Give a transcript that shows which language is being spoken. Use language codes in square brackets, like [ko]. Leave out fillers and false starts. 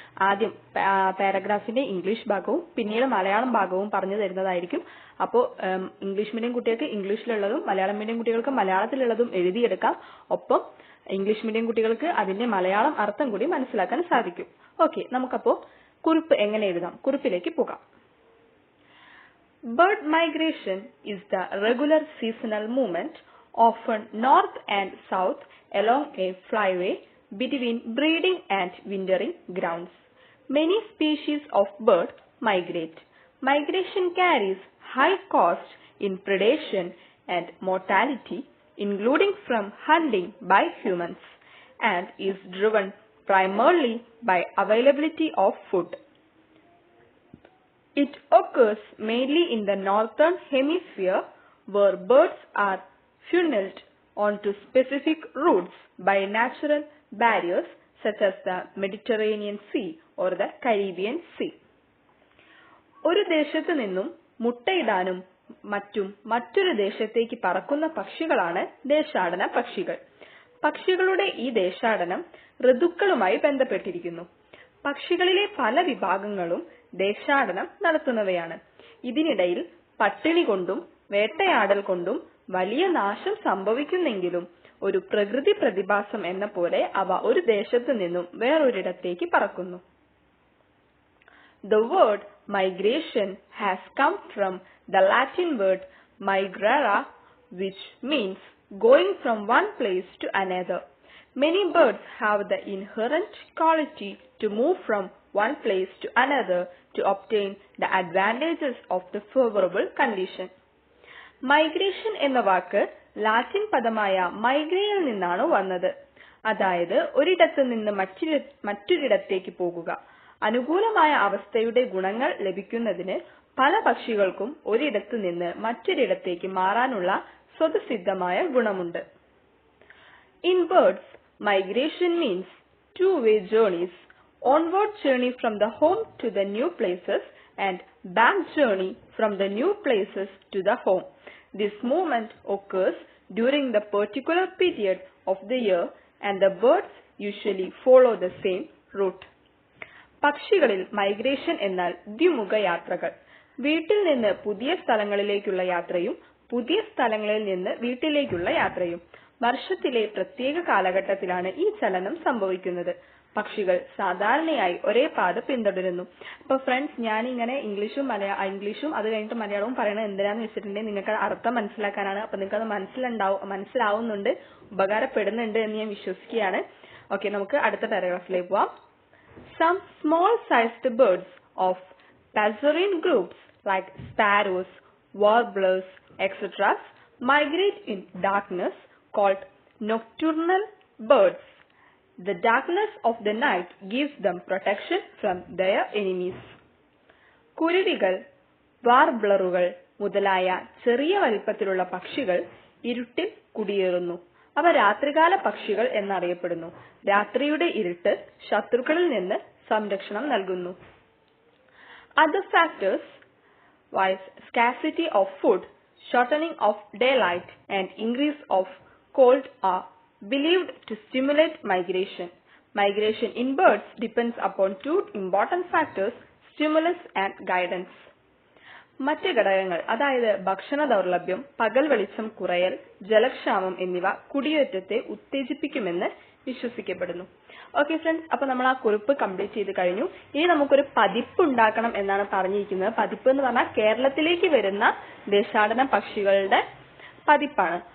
[ml] ആദ്യം പാരഗ്രാഫിന്റെ ഇംഗ്ലീഷ് ഭാഗവും പിന്നീട് മലയാളം ഭാഗവും പറഞ്ഞു തരുന്നതായിരിക്കും. അപ്പോൾ ഇംഗ്ലീഷ് മീഡിയം കുട്ടികൾക്ക് ഇംഗ്ലീഷിലുള്ളതും മലയാളം മീഡിയം കുട്ടികൾക്ക് മലയാളത്തിലുള്ളതും എഴുതിയെടുക്കാം. ഒപ്പം ഇംഗ്ലീഷ് മീഡിയം കുട്ടികൾക്ക് അതിന്റെ മലയാളം അർത്ഥം കൂടി മനസ്സിലാക്കാൻ സാധിക്കും. ഓക്കെ, നമുക്കപ്പോ കുറിപ്പ് എങ്ങനെ എഴുതാം? കുറിപ്പിലേക്ക് പോകാം. [en] Bird migration is the regular seasonal movement, often north and south along a flyway between breeding and wintering grounds. Many species of bird migrate. Migration carries high cost in predation and mortality, including from hunting by humans, and is driven primarily by availability of food. It occurs mainly in the northern hemisphere, where birds are funneled onto specific routes by natural barriers such as the Mediterranean Sea or the Caribbean Sea. [ml] ഒരു ദേശത്തു നിന്നും മുട്ടയിടാനും മറ്റൊരു ദേശത്തേക്ക് പറക്കുന്ന പക്ഷികളാണ് ദേശാടന പക്ഷികൾ. പക്ഷികളുടെ ഈ ദേശാടനം ഋതുക്കളുമായി ബന്ധപ്പെട്ടിരിക്കുന്നു. പക്ഷികളിലെ പല വിഭാഗങ്ങളും ദേശാടനം നടത്തുന്നവയാണ്. ഇതിനിടയിൽ പട്ടിണി കൊണ്ടും വേട്ടയാടൽ കൊണ്ടും വലിയ നാശം സംഭവിക്കുന്നെങ്കിലും ഒരു പ്രകൃതി പ്രതിഭാസം എന്ന പോലെ അവ ഒരു ദേശത്തു നിന്നും വേറൊരിടത്തേക്ക് പറക്കുന്നു. [en] The word migration has come from the Latin word migrare, which means going from one place to another. Many birds have the inherent quality to move from one place to another to obtain the advantages of the favorable condition. [ml] Migration എന്ന വാക്ക് Latin പദമായ മൈഗ്രയിൽ നിന്നാണ് വന്നത്. അതായത് ഒരിടത്തു നിന്ന് മറ്റൊരിടത്തേക്ക് പോകുക. അനുകൂലമായ അവസ്ഥയുടെ ഗുണങ്ങൾ ലഭിക്കുന്നതിന് പല പക്ഷികൾക്കും ഒരിടത്തു നിന്ന് മറ്റൊരിടത്തേക്ക് മാറാനുള്ള സ്വതസിദ്ധമായ ഗുണമുണ്ട്. [en] In birds, migration means two-way journeys, onward journey from the home to the new places and back journey from the new places to the home. This movement occurs during the particular period of the year and the birds usually follow the same route. [ml] പക്ഷികളിൽ migration എന്നാൽ ദ്വിമുഖ യാത്രകൾ. വീട്ടിൽ നിന്ന് പുതിയ സ്ഥലങ്ങളിലേക്കുള്ള യാത്രയും പുതിയ സ്ഥലങ്ങളിൽ നിന്ന് വീട്ടിലേക്കുള്ള യാത്രയും. വർഷത്തിലെ പ്രത്യേക കാലഘട്ടത്തിലാണ് ഈ ചലനം സംഭവിക്കുന്നത്. പക്ഷികൾ സാധാരണയായി ഒരേ പാത പിന്തുടരുന്നു. അപ്പൊ ഫ്രണ്ട്സ്, ഞാനിങ്ങനെ ഇംഗ്ലീഷും അത് കഴിഞ്ഞിട്ട് മലയാളവും പറയുന്നത് എന്തിനാന്ന് വെച്ചിട്ടുണ്ടെങ്കിൽ നിങ്ങൾക്ക് അർത്ഥം മനസ്സിലാക്കാനാണ്. അപ്പൊ നിങ്ങൾക്ക് അത് മനസ്സിലാവുന്നുണ്ട്, ഉപകാരപ്പെടുന്നുണ്ട് എന്ന് ഞാൻ വിശ്വസിക്കുകയാണ്. ഓക്കെ, നമുക്ക് അടുത്ത പാരഗ്രാഫിലേക്ക് പോവാം. [en] Some small-sized birds of passerine groups like sparrows, warblers, etc. migrate in darkness, called nocturnal birds. The darkness of the night gives them protection from their enemies. [ml] കുരുവികൾ, വാർബ്ലറുകൾ മുതലായ ചെറിയ വലിപ്പത്തിലുള്ള പക്ഷികൾ ഇരുട്ടിൽ കുടിയേറുന്നു. അവ രാത്രികാല പക്ഷികൾ എന്നറിയപ്പെടുന്നു. രാത്രിയുടെ ഇരുട്ട് ശത്രുക്കളിൽ നിന്ന് സംരക്ഷണം നൽകുന്നു. [en] Other factors, scarcity of food, shortening of daylight, and increase of cold are believed to stimulate migration. Migration in birds depends upon two important factors, stimulus and guidance. [ml] മറ്റ് ഘടകങ്ങൾ, അതായത് ഭക്ഷണ ദൗർലഭ്യം, പകൽ വെളിച്ചം കുറയൽ, ജലക്ഷാമം എന്നിവ കുടിയേറ്റത്തെ ഉത്തേജിപ്പിക്കുമെന്ന് വിശ്വസിക്കപ്പെടുന്നു. ഓക്കെ ഫ്രണ്ട്സ്, അപ്പൊ നമ്മൾ ആ കുറിപ്പ് കംപ്ലീറ്റ് ചെയ്ത് കഴിഞ്ഞു. ഇനി നമുക്കൊരു പതിപ്പ് ഉണ്ടാക്കണം എന്നാണ് പറഞ്ഞിരിക്കുന്നത്. പതിപ്പ് എന്ന് പറഞ്ഞാൽ കേരളത്തിലേക്ക് വരുന്ന ദേശാടന പക്ഷികളുടെ പതിപ്പാണ്.